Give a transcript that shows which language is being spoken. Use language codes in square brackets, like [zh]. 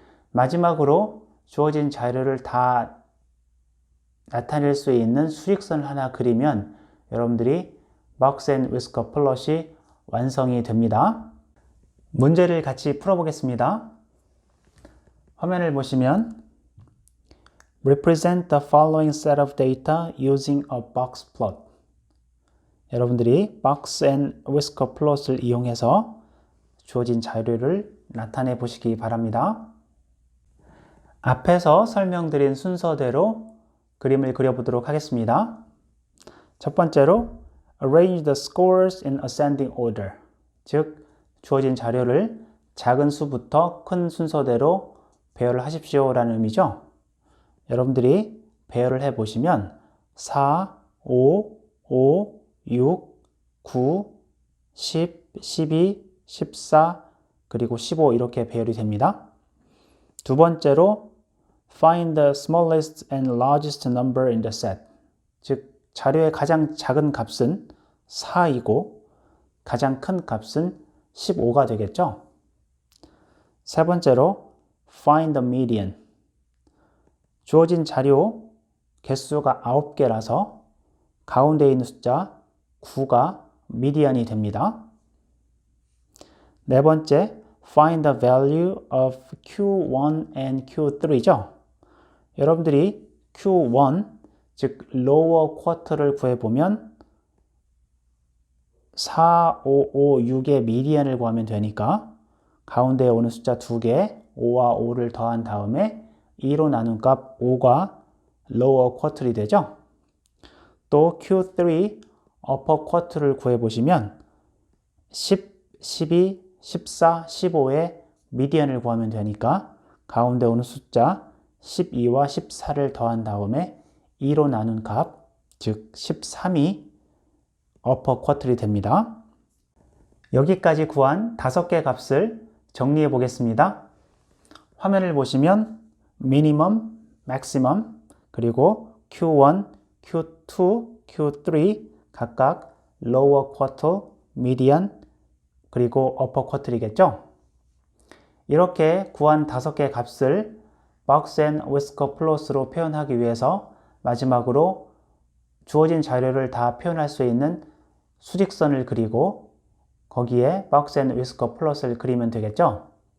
[ko] 마지막으로 주어진 자료를 다 나타낼 수 있는 수직선을 하나 그리면 여러분들이 박스 앤 위스커 플롯이 완성이 됩니다. 문제를 같이 풀어보겠습니다. 화면을 보시면 [en] Represent the following set of data using a box plot. [ko] 여러분들이 박스 앤 위스커 플롯을 이용해서 주어진 자료를 나타내 보시기 바랍니다. 앞에서 설명드린 순서대로 그림을 그려보도록 하겠습니다. 첫 번째로 [en] Arrange the scores in ascending order. [ko] 즉, 주어진 자료를 작은 수부터 큰 순서대로 배열을 하십시오 라는 의미죠. 여러분들이 배열을 해보시면 4, 5, 5, 6, 9, 10, 12, 14, 그리고 15 이렇게 배열이 됩니다. 두 번째로 [en] Find the smallest and largest number in the set. [ko] 즉, 자료의 가장 작은 값은 4이고 가장 큰 값은 15가 되겠죠. 세 번째로 [en] find the median. [ko] 주어진 자료 개수가 9개라서 가운데 있는 숫자 9가 미디안이 됩니다. 네 번째, [en] find the value of Q1 and Q3죠. [ko] 여러분들이 Q1, 즉 lower quarter를 구해보면 4, 5, 5, 6의 미디안을 구하면 되니까 가운데에 오는 숫자 2개, 5와 5를 더한 다음에 2로 나눈 값 5가 lower quarter이 되죠. 또 Q3 upper quarter를 구해보시면 10, 12, 14, 15의 미디안을 구하면 되니까 가운데 오는 숫자 12와 14를 더한 다음에 2로 나눈 값, 즉 13이 upper quarter이 됩니다. 여기까지 구한 5개 값을 정리해 보겠습니다. 화면을 보시면 minimum, maximum, 그리고 Q1, Q2, Q3 각각 lower quarter, median, 그리고 upper quarter이겠죠? 이렇게 구한 5개 값을 box and whisker plus로 표현하기 위해서 마지막으로 주어진 자료를 다 표현할 수 있는 수직선을 그리고 거기에 box and whisker plus를 그리면 되겠죠?